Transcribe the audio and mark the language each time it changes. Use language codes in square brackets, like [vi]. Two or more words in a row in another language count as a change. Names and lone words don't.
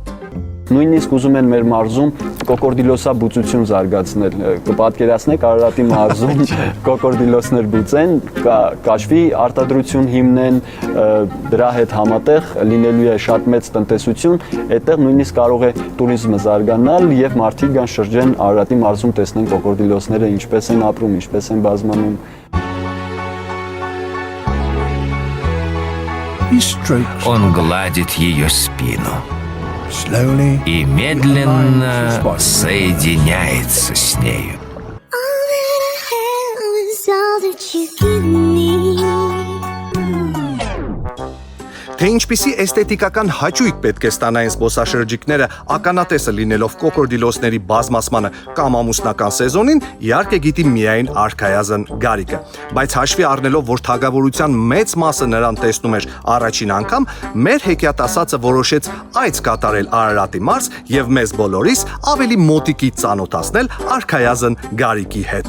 [hy] Նույնիսկ ուզում են մեր մարզում կոկորդիլոսաբուծություն զարգացնել, կպատկերացնեք Արարատի մարզում կոկորդիլոսներ բուծեն, կաշվի արտադրություն հիմնեն, դրա հետ համատեղ լինելու է շատ մեծ տնտեսություն, այդտեղ նույնիսկ կարող է տուրիզմը զարգանալ եւ մարդիկ կան շրջեն Արարատի մարզում տեսնեն կոկորդիլոսները ինչպես են ապրում, ինչպես են բազմանում։ [ru] Он гладит ее спину и медленно соединяется с нею. [hy] Թե ինչպիսի էսթետիկական հաճույք պետք է ստանային զբոսաշրջիկները ականատեսը լինելով կոկորդիլոսների բազմացմանը կամ ամուսնական սեզոնին, իհարկե գիտի միայն արքայազն Գարիկը։ Բայց հաշվի առնելով, որ թագավորության մեծ մասը նրան տեսնում էր առաջին անգամ, մեր հեքիաթասացը որոշեց այց կատարել Արարատի մարզ եւ մեզ բոլորիս ավելի մոտիկից ծանոթացնել արքայազն Գարիկի հետ։